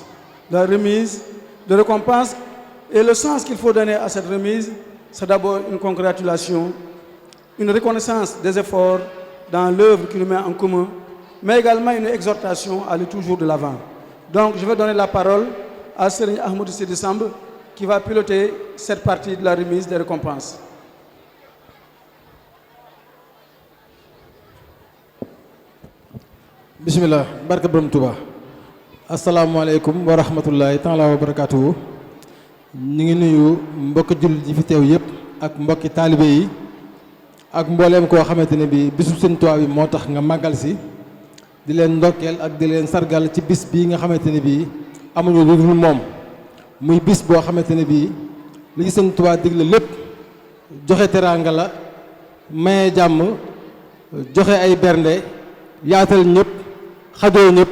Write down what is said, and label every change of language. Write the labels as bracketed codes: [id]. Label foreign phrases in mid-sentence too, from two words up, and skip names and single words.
[fr] La remise de récompense, et le sens qu'il faut donner à cette remise, c'est d'abord une congratulation, une reconnaissance des efforts dans l'œuvre qui nous met en commun, mais également une exhortation à aller toujours de l'avant. Donc, je vais donner la parole à Serigne Ahmadou Sidi Samb, qui va piloter cette partie de la remise des récompenses. [wo] Bismillah, barka borom Touba. [ar] السلام عليكم ورحمة الله تعالى وبركاته. [wo] Ñu ngi nuyu mbokk jullit yi fi teew yëpp ak mbokki taalibe yi ak mbooleem koo xamante ne bi bisu Sëñ Tuubaa bi moo tax nga màggal si di leen ndokkeel ak di leen sargal ci bis bii nga xamante ne bii amuñu lu dul moom muy bis boo xamante ne bii li ci Sëñ Tuubaa digle lépp joxe teraanga la maye jàmm joxe ay bernde yaatal ñëpp xajoo ñëpp